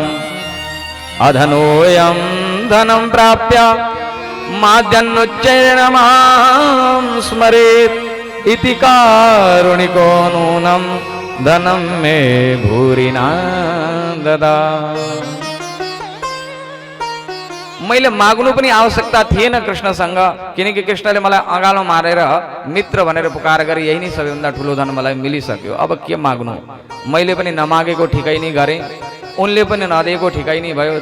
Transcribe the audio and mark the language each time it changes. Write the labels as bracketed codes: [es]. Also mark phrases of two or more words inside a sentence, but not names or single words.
[sa] अधनोऽयं धनं प्राप्य माद्यन्नुच्चैर्न मां स्मरेत् इति कारुणिको नूनं धनं मे भूरिना ददात्। [ne] मैले माग्नु पनि आवश्यकता थिएन कृष्णसँग, किनकि कृष्णले मलाई अँगालो मारेर मित्र भनेर पुकार गरे। यही नै सबैभन्दा ठुलो धन मलाई मिलिसक्यो। अब के माग्नु? मैले पनि नमागेको ठिकै नै गरेँ, उनले पनि नदिएको ठिकै नै भयो।